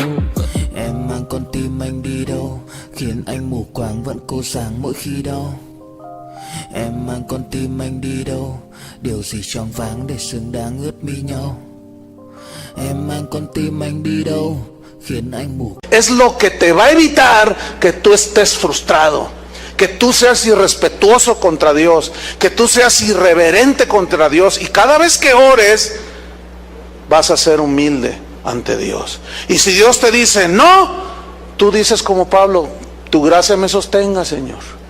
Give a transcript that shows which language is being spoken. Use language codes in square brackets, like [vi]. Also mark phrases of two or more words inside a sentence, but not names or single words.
[vi] Em mang con tim anh đi đâu, khiến anh mù quáng vẫn cố sáng mỗi khi đau. Em mang con tim anh đi đâu, điều gì choáng váng để xứng đáng ướt mi nhau. Em mang con tim anh đi đâu, khiến anh mù. [es] es lo que te va a evitar que tú estés frustrado, que tú seas irrespetuoso contra Dios, que tú seas irreverente contra Dios. Y cada vez que ores, vas a ser humilde ante Dios. Y si Dios te dice no, tú dices como Pablo: tu gracia me sostenga, Señor.